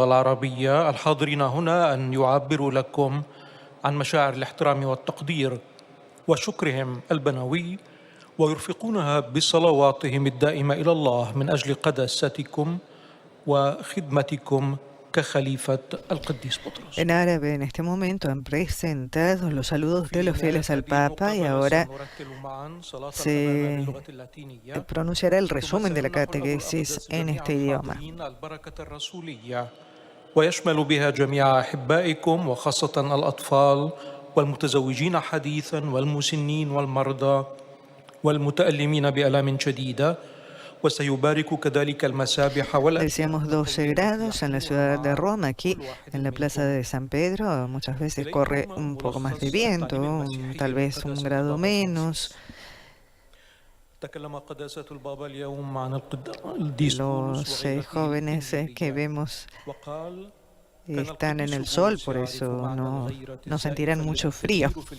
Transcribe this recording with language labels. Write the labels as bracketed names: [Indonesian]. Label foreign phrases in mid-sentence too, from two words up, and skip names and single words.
[Arabic] العربية الحاضرين هنا أن يعبروا لكم عن مشاعر الاحترام والتقدير وشكرهم البنوي ويرفقونها بصلواتهم الدائمة إلى الله من أجل قداستكم وخدمتكم كخليفة القديس بطرس. [Spanish] En árabe, en este momento, han presentado los saludos de los fieles al Papa y ahora se pronunciará el resumen de la catequesis en este idioma. [Arabic] ويشمل بها جميع أحبائكم وخاصة الأطفال والمتزوجين حديثا والمسنين والمرضى والمتألمين بآلام شديدة. [Spanish] Decíamos 12 grados en la ciudad de Roma, aquí en la plaza de San Pedro. Muchas veces corre un poco más de viento, tal vez 1 grado menos. Los jóvenes que vemos están en el sol, por eso no sentirán mucho frío.